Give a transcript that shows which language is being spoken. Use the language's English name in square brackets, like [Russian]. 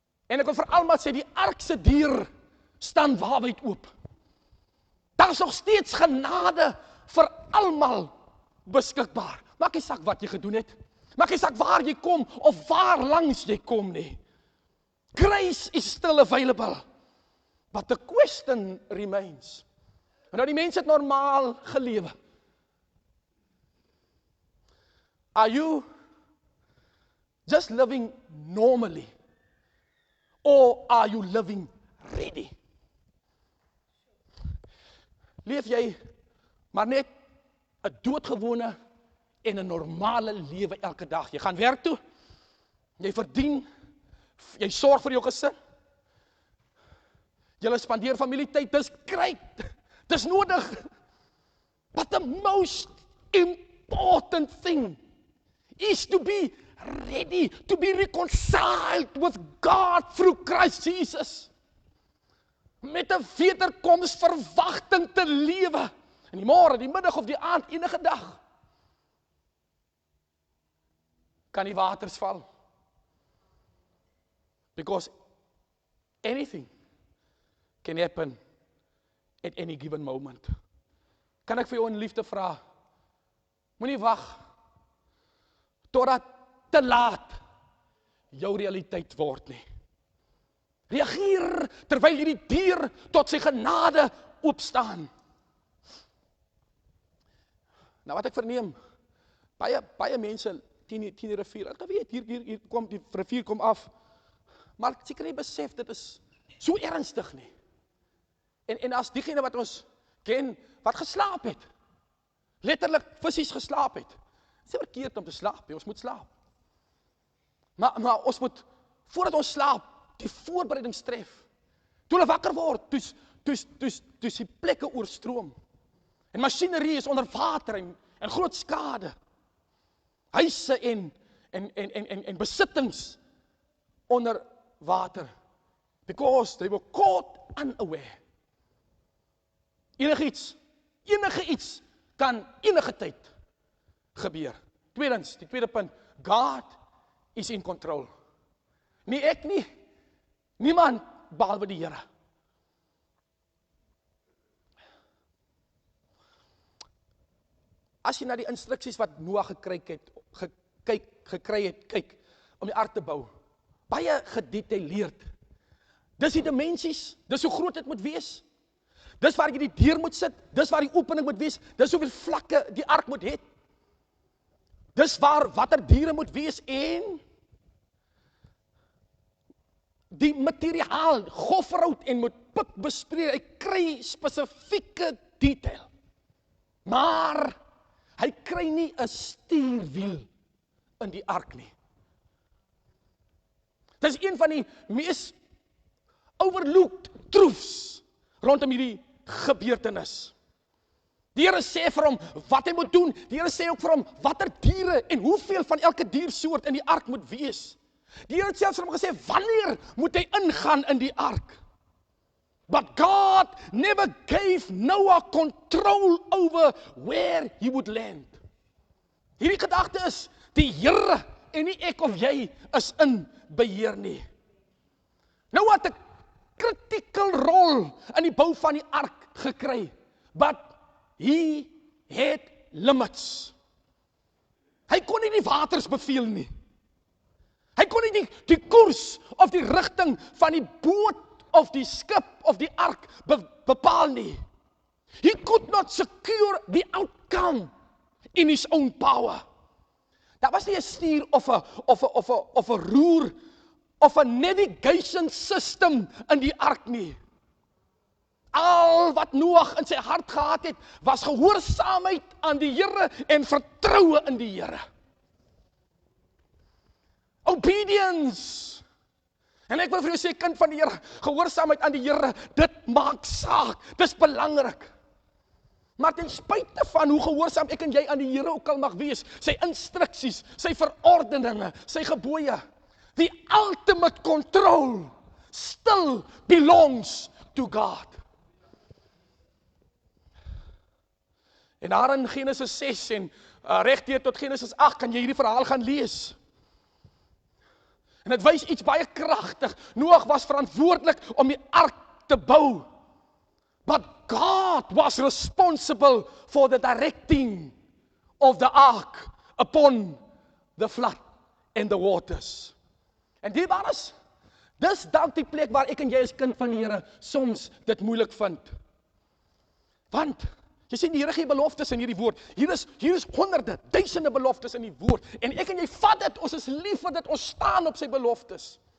[Afrikaans] En ek wil vir almal sê, die ark se deur staan waawyd oop. Daar is nog steeds genade vir almal beskikbaar. Maak nie saak wat jy gedoen het, maak nie saak waar jy kom of waar langs jy kom nie. [English] Grace is still available, but the question remains. [Afrikaans] En nou die mense het normaal gelewe. [English] Are you just living normally? Or are you living ready? [Afrikaans] Leef jy maar net 'n doodgewone en 'n normale lewe elke dag? Jy gaan werk toe, jy verdien, jy sorg vir jou gesin, jy spandeer familietyd, dis great, dis nodig. [English] But the most important thing is to be ready, to be reconciled with God through Christ Jesus. [Afrikaans] Met 'n wederkomsverwagting te lewe. In die môre, die middag of die aand, enige dag. Kan die waters val. [English] Because anything can happen at any given moment. [Afrikaans] Kan ek vir jou in liefde vra? Moenie wag totdat te laat jou realiteit word nie. Reageer terwyl hierdie deur tot sy genade oopstaan. Nou wat ek verneem, baie mense teen die rivier, ek weet, hier kom die rivier kom af, maar ek seker nie besef, dit is so ernstig nie. En as diegene wat ons ken, wat geslaap het, letterlik fisies geslaap het, dit is verkeerd om te slaap, ons moet slaap. Maar ons moet, voordat ons slaap, die voorbereidings tref. Toe hulle wakker word, toes die plekke oorstroom. En masjinerie is onder water, en en groot skade. Huise en besittings onder water. [English] Because they were caught unaware. [Afrikaans] Enige iets kan enige tyd gebeur. Tweedens, die tweede punt, [English] God is in control. [Afrikaans] Nie ek nie, niemand behalwe die Here. As jy na die instruksies wat Noag gekry het, kyk, om die ark te bou, baie gedetailleerd. Dis die dimensies, dis hoe groot dit moet wees, dis waar jy die deur moet sit, dis waar die opening moet wees, dis hoeveel vlakke die ark moet hê, dis waar watter diere moet wees en die materiaal, gofferhout en moet pik bespreek, hy kry spesifieke detail, maar hy kry nie 'n stuurwiel in die ark nie. Dit is een van die mees [English] overlooked truths [Afrikaans] rondom hierdie gebeurtenis. Die Here sê vir hom wat hy moet doen, die Here sê ook vir hom watter diere en hoeveel van elke diersoort in die ark moet wees. Die Here het selfs vir hom gesê, wanneer moet hy ingaan in die ark? [English] But God never gave Noah control over where he would land. [Afrikaans] Hierdie gedagte is, die Here en nie ek of jy is in beheer nie. Noah het 'n critical rol in die bou van die ark gekry, [English] but he had limits. [Afrikaans] Hy kon nie die waters beveel nie. Hy kon nie die koers of die rigting van die boot of die skip of die ark bepaal nie. [English] He could not secure the outcome in his own power. [Afrikaans] Daar was nie 'n stuur of 'n roer of 'n navigation system in die ark nie. Al wat Noag in sy hart gehad het, was gehoorsaamheid aan die Here en vertroue in die Here. Obedience. En ek wil vir jou sê, kind van die Here, gehoorsaamheid aan die Here, dit maak saak, dis belangrik. Maar ten spyte van hoe gehoorsaam ek en jy aan die Here ook al mag wees, sy instruksies, sy verordeninge, sy gebooie, [English] the ultimate control still belongs to God. [Afrikaans] En daar in Genesis 6 en regdeur tot Genesis 8 kan jy hierdie verhaal gaan lees. En dit wys iets baie kragtig. Noag was verantwoordelik om die ark te bou. [English] But God was responsible for the directing of the ark upon the flood and the waters. [Afrikaans] En dierbares, dis dalk die plek waar ek en jy as kind van die Here soms dit moeilik vind. Want jy sien die Here gee beloftes in hierdie woord. Hier is honderde, duisende beloftes in die woord. En ek en jy vat dit, ons is lief vir dit, ons staan op sy beloftes.